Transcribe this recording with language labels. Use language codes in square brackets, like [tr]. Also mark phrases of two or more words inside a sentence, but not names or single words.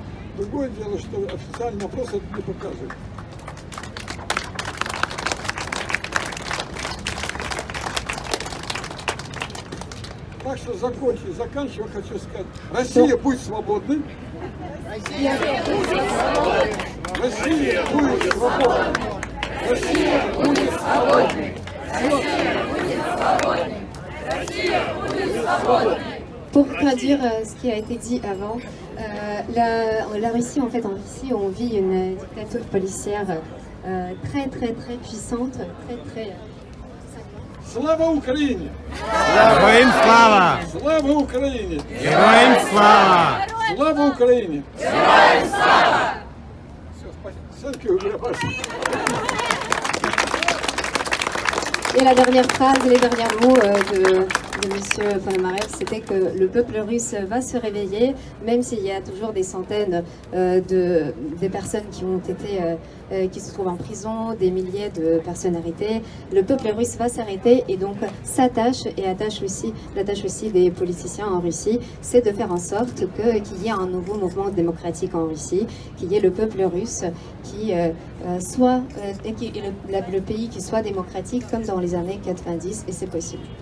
[ru] Другое дело, что официальный опрос это не показывает. Так что заканчивая, хочу сказать, Россия будет свободной. Россия будет свободной. Россия будет свободной. Россия будет свободной. Россия будет свободной. [fr] Pour traduire ce qui a été dit avant, la Russie, en fait, en Russie, on vit une dictature policière très puissante, très. [ru] Слава Украине! Героям слава! Слава Украине! Героям слава! Слава Украине! Героям слава! Все, спасибо. [en] Thank you very much. [fr] Et la dernière phrase, les derniers mots de M. Ponomarev, c'était que le peuple russe va se réveiller, même s'il y a toujours des centaines de personnes qui ont été, qui se trouvent en prison, des milliers de personnes arrêtées. Le peuple russe va s'arrêter et donc s'attache et l'attache aussi des politiciens en Russie, c'est de faire en sorte qu'il y ait un nouveau mouvement démocratique en Russie, qu'il y ait le peuple russe qui soit le pays qui soit démocratique comme dans les années 90, et c'est possible.